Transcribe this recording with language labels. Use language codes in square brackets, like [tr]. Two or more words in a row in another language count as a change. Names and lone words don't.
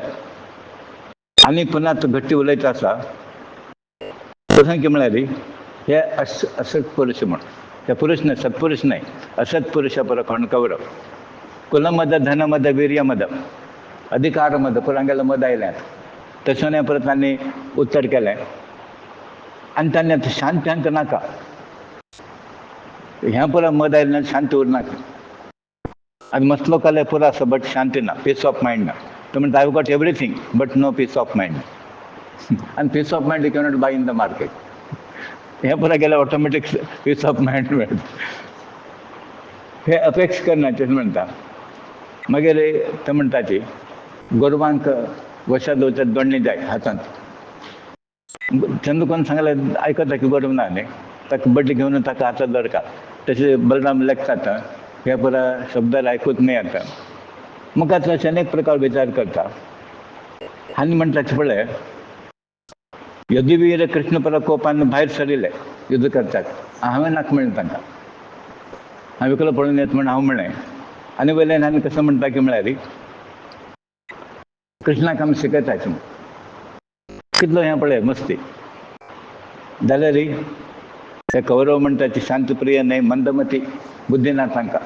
[kok] आनी पुन्हा तो गट्टी उलयता आसा तशें की म्हळ्यार हे असत पुरुश म्हण ते पुरुश न्हय सत्पुरुश न्हय असत पुरुशा पुरो कोण कौरव कुलमद धनमद वीर्यमद अधिकार मद पुरांगेलें मद आयलें तशें हें परत तांणी उत्तर केलें आनी ताणें आतां शांती हांकां नाका, ह्या पुरा मद आयलें शांती उरनाका. आनी मसलो काले पुरो आसा बट शांती ना, [en] peace of mind [kok] ना. तो म्हणटा [en] I got everything but no peace of mind. आनी peace of mind you cannot buy in the market. [kok] हे पुरा गेल्यार [en] automatic peace of mind [kok] मेळटा. हे अपेक्षा करनाचें म्हणटा. मागीर ते म्हणटा ती गोरवांक वशा दवरतात दोडणी जाय हातांत. तेन्ना कोण सांगलें आयकता की गोरवां ना न्ही, ताका बड्डी घेवन ताका हातांत दरका. तशें बलराम लेखतात हे पुरा शब्दार आयकूच नाही आता. मग आता असे अनेक प्रकार विचार करता. आनी म्हणटा पळय, यदुवीर कृष्ण पुरा कोपान भायर सरिले युद्ध करतात. हांवें नाका म्हणलें तांकां, हांवें एकलो पळोवन येत म्हण हांव म्हणलें. आनी वयल्यान आनी कसं म्हणटा की म्हळ्यार कृष्णाक आमी शिकयताचे कितलो हें पळय मस्ती जाल्यार ते कौरव म्हणटा ती शांतप्रिय न्हय, मंदमती, बुद्धी ना तांकां.